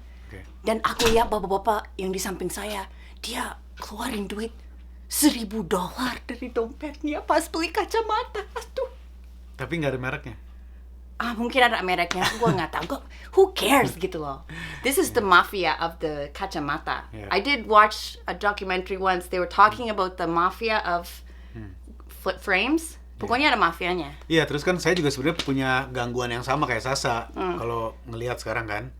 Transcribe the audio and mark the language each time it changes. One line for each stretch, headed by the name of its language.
Indonesian: Oke. Dan aku lihat bapak-bapak yang di samping saya, dia keluarin duit $1,000 dari dompetnya pas beli kacamata. Aduh. Tapi nggak ada mereknya. Mungkin ada mereknya, gue nggak tahu.
English: Who cares
Indonesian: gitu loh.
English: This is the mafia of the kacamata. Yeah. I did watch a documentary once. They were talking about the mafia of flip frames.
Indonesian: Pokoknya ada mafianya. Iya, terus kan saya juga sebenarnya punya gangguan yang sama kayak Sasa. Kalau ngelihat sekarang kan.